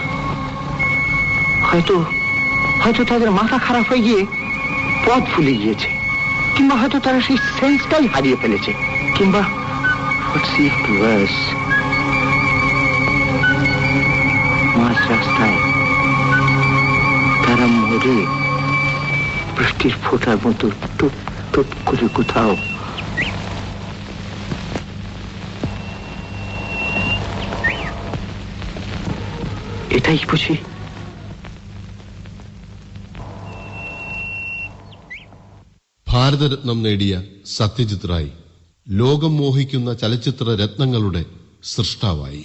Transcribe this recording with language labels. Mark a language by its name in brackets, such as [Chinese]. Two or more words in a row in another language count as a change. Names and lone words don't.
[Bangla] হয়তো হয়তো তাদের মাথা খারাপ হয়ে গিয়ে পথ ভুলে গিয়েছে, কিংবা হয়তো তারা সেই সেন্সটাই হারিয়ে ফেলেছে, কিংবা মাঝ রাস্তায় তারা মরে বৃষ্টির ফোঁটার মতো টুপ টুপ করে কোথাও। [Malayalam] എട്ടായി പോയി. ഭാരതരത്നം നേടിയ സത്യജിത് റായ് ലോകം മോഹിക്കുന്ന ചലച്ചിത്ര രത്നങ്ങളുടെ സൃഷ്ടാവായി.